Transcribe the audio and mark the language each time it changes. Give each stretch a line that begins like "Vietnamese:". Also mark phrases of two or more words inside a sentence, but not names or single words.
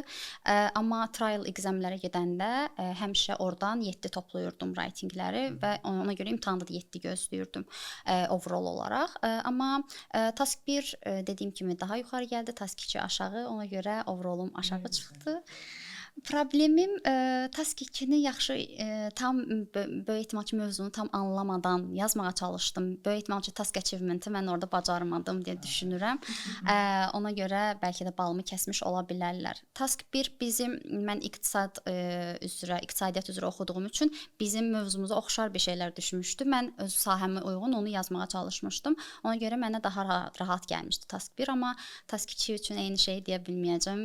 Azerbaijani: Amma
English: trial examlərə
Azerbaijani: gedəndə həmişə oradan 7 toplayırdım writingləri və ona görə imtahanda da 7 gözləyirdim overall olaraq. Amma task 1 dediyim kimi daha yuxarı gəldi, task 2 aşağı, ona görə overall'um aşağı çıxdı. Problemim task 2-ni yaxşı tam böyük ehtimal ki mövzunu tam anlamadan yazmağa çalışdım. Böyük ehtimal ki
English: task achievement-i
Azerbaijani: mən orada bacarmadım deyə düşünürəm. Ona görə bəlkə də balımı kəsmiş ola bilərlər. Task 1 mən iqtisadiyyat üzrə oxuduğum üçün bizim mövzumuza oxşar bir şeylər düşmüşdü. Mən öz sahəmə uyğun onu yazmağa çalışmışdım. Ona görə mənə daha rahat gəlmişdi task 1, amma task 2 üçün eyni şey deyə bilməyəcəm.